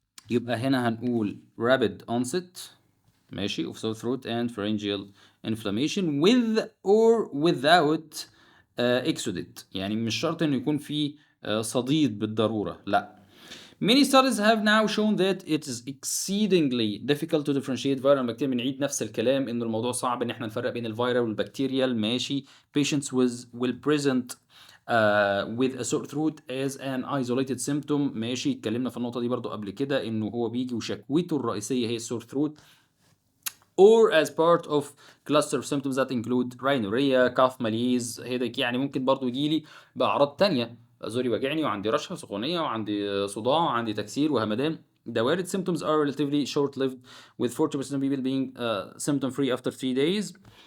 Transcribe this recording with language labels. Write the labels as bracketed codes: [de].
[ar] يبقى هنا هنقول [en] rapid onset [ar] ماشي [en] of sore throat and pharyngeal inflammation with or without exudate [ar] يعني مش شرط انه يكون في صديد بالضرورة لا. [en] Many studies have now shown that it is exceedingly difficult to differentiate viral and bacterial. [ar] بنعيد نفس الكلام إنه الموضوع صعب إن إحنا نفرق بين الفيرال والبكتيريال ماشي. [en] Patients will present with a sore throat as an isolated symptom ماشي. [ar] اتكلمنا في النقطة دي برضو قبل كده إنه هو بيجي وشكوته الرئيسية هي السور [en] throat or as part of cluster of symptoms that include rhinorrhea, cough, malaise, headache. [ar] يعني ممكن برضو يجيلي بأعراض تانية زوري وجعني وعندي رشحة سخونية وعندي صداع وعندي تكسير وهمدان. [en] The وارد symptoms are relatively short-lived with 40% of people being symptom free after 3 days.